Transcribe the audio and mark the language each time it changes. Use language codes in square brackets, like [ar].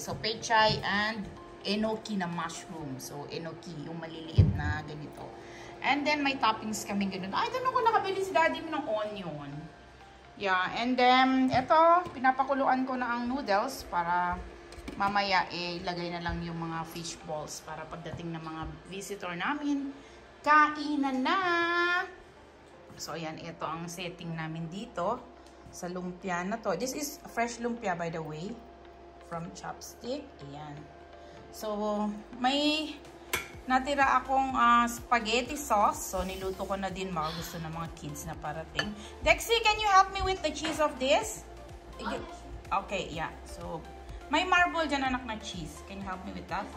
[tl] So, pechay and enoki na mushroom. So, enoki, yung maliliit na ganito. And then, may toppings kami ganun. [en] I don't know [tl] kung nakabili si daddy ng onion. Yeah, and then, ito, pinapakuluan ko na ang noodles para mamaya lagay na lang yung mga fish balls para pagdating ng mga visitor namin, kainan na! So, ayan, ito ang setting namin dito sa lumpia na to. [en] This is fresh lumpia, by the way, from Chopstick. [tl] Ayan. So, may natira akong spaghetti sauce. So, niluto ko na din. Mga gusto ng mga kids na parating. [en] Dexy, can you help me with the cheese of this? Okay, yeah. [tl] So, may marble dyan, anak, na cheese. [en] Can you help me with that?